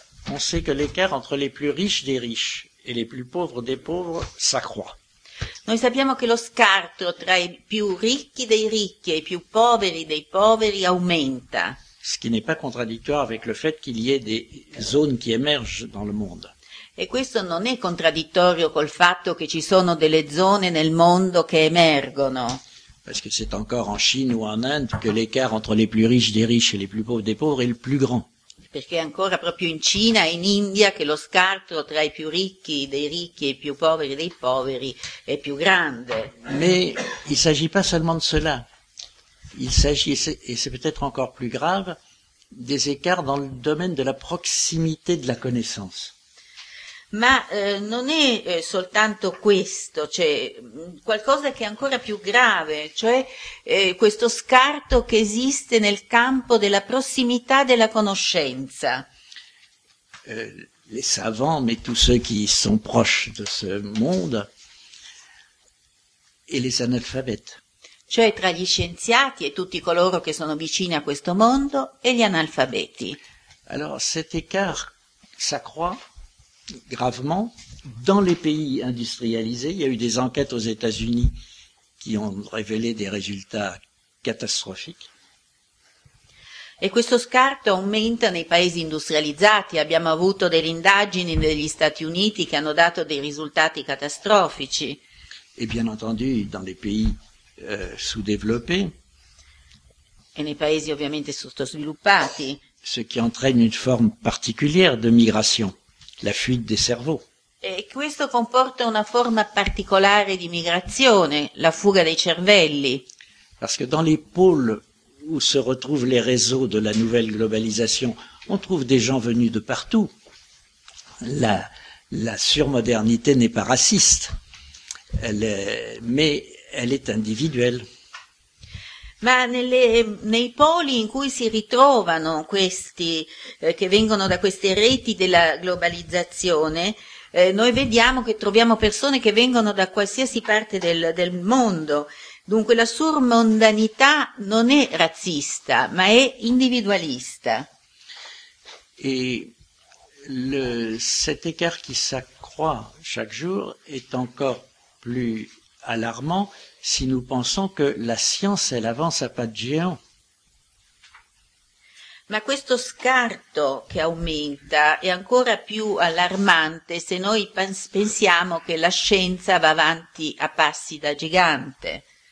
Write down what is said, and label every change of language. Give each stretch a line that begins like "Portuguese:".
French: On sait que l'écart entre les plus riches des riches et les plus pauvres des pauvres s'accroît.
Italian: Noi sappiamo che lo scarto tra i più ricchi dei ricchi e i più poveri dei poveri aumenta.
French: Ce qui n'est pas contradictoire avec le fait qu'il y ait des zones qui émergent dans le monde.
Italian: E questo non è contraddittorio col fatto che ci sono delle zone nel mondo che emergono.
French: Parce que c'est encore en Chine ou en Inde que l'écart entre les plus riches des riches et les plus pauvres des pauvres est le plus grand.
Italian: Perché è ancora proprio in Cina e in India che lo scarto tra i più ricchi e i più poveri dei poveri è più grande.
French: Mais il ne s'agit pas seulement de cela. Il s'agit, et c'est peut-être encore plus grave, des écarts dans le domaine de la proximité de la connaissance.
Italian: Ma non è soltanto questo, cioè qualcosa che è ancora più grave, cioè questo scarto che esiste nel campo della prossimità della conoscenza.
French: Les savants, mais tous ceux qui sont proches de ce monde, et les analfabètes.
Italian: Cioè tra gli scienziati e tutti coloro che sono vicini a questo mondo e gli analfabeti.
French: Alors cet écart s'accroît gravement, dans les pays industrialisés, il y a eu des enquêtes aux États-Unis qui ont révélé des résultats catastrophiques.
Italian: Et questo scarto aumenta nei paesi industrializzati. Abbiamo avuto delle indagini negli Stati Uniti che hanno dato dei risultati catastrofici.
French: Et bien entendu, dans les pays sous-développés.
Italian: Et nei paesi ovviamente sottosviluppati.
French: Ce qui entraîne une forme particulière de migration. La fuite des cerveaux.
Italian: E questo comporta una forma particolare di migrazione, la fuga dei cervelli.
French: Parce que dans les pôles où se retrouvent les réseaux de la nouvelle globalisation, on trouve des gens venus de partout. La surmodernité n'est pas raciste, elle est individuelle.
Italian: Ma nei poli in cui si ritrovano questi, che vengono da queste reti della globalizzazione, noi vediamo che troviamo persone che vengono da qualsiasi parte del mondo, Dunque la surmondanità non è razzista, ma è individualista.
French: E cet écart qui s'accroît chaque jour est encore plus alarmant si nous pensons que la science elle avance à pas de géant.
Italian: Ma questo scarto che aumenta è ancora più allarmante se noi pensiamo che la scienza va avanti a passi da gigante.